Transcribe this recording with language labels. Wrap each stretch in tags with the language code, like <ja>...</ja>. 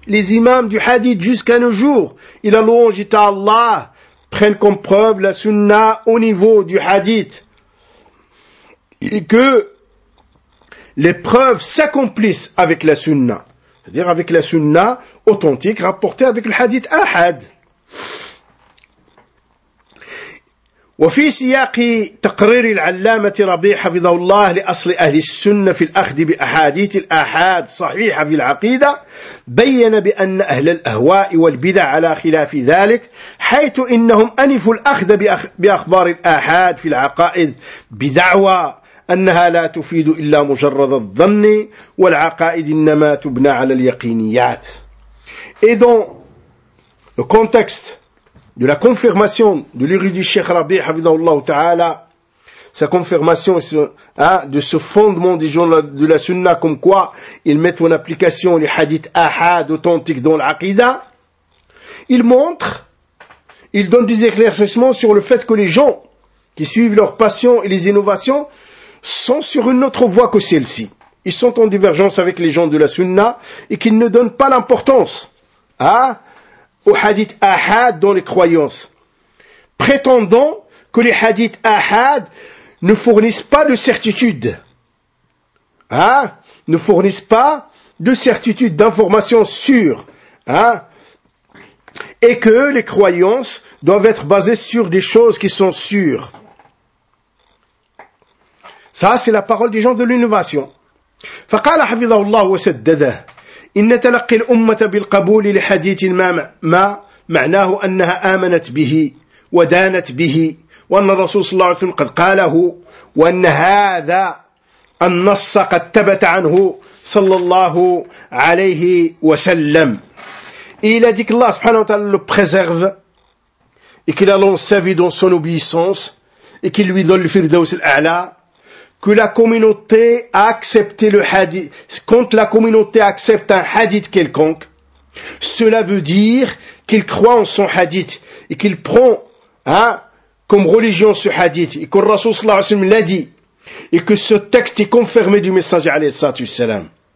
<fr>Les imams du hadith jusqu'à nos jours, il a louange à Allah, prennent comme preuve la sunna au niveau du hadith. Et que les preuves s'accomplissent avec la sunna. C'est-à-dire avec la sunna authentique rapportée avec le hadith ahad.</fr> <ar>وفي سياق تقرير العلامة ربيع حفظه الله لأصل أهل السنة في الأخذ بأحاديث الآحاد صحيحة في العقيدة بيّن بأن أهل الأهواء والبدع على خلاف ذلك حيث إنهم أنفوا الأخذ بأخبار الآحاد في العقائد بدعوى أنها لا تفيد إلا مجرد الظن والعقائد إنما تبنى على اليقينيات.</ar> <fr>Et dans le contexte de la confirmation de l'érudit Cheikh Rabi, Hafidhahullah Ta'ala, sa confirmation de ce fondement des gens de la sunna, comme quoi ils mettent en application les hadiths ahad authentiques dans l'aqida, il montre, il donne des éclaircissements sur le fait que les gens qui suivent leurs passions et les innovations sont sur une autre voie que celle-ci. Ils sont en divergence avec les gens de la sunna et qu'ils ne donnent pas l'importance au hadith ahad dans les croyances, prétendant que les hadiths ahad ne fournissent pas de certitude, ne fournissent pas de certitude d'informations sûres, et que les croyances doivent être basées sur des choses qui sont sûres. Ça, c'est la parole des gens de l'innovation.</fr> <ar>فقال حفظه الله وسدده إن تلقي الأمة بالقبول لحديث ما معناه أنها آمنت به ودانت به وأن الرسول صلى الله عليه وسلم قد قاله وأن هذا النص قد ثبت عنه صلى الله عليه وسلم.</ar> <fr>Il a dit que Allah subhanahu wa ta'ala le préserve et qu'il a l'enseveli dans son obéissance et qu'il lui donne le Firdaus al-A'la, que la communauté a accepté le hadith. Quand la communauté accepte un hadith quelconque, cela veut dire qu'il croit en son hadith et qu'il prend comme religion ce hadith et que le Rasoul sallallahu alayhi wa sallam l'a dit et que ce texte est confirmé du messager alayhi sallallahu alayhi wa sallam.</fr>